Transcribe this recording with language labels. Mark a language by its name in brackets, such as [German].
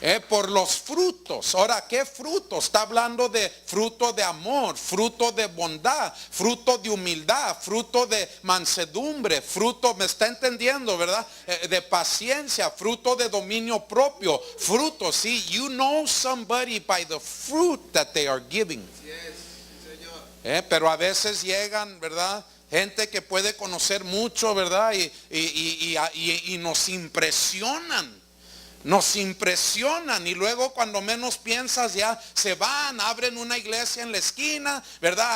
[Spanish] Por los frutos. Ahora, ¿qué frutos? Está hablando de fruto de amor, fruto de bondad, fruto de humildad, fruto de mansedumbre, fruto, me está entendiendo, ¿verdad? De paciencia, fruto de dominio propio, fruto, sí. [English] You know somebody by the fruit that they are giving. [Spanish] Pero a veces llegan, ¿verdad? Gente que puede conocer mucho, ¿verdad? Y nos impresionan. Nos impresionan y luego cuando menos piensas ya se van, abren una iglesia en la esquina, ¿verdad?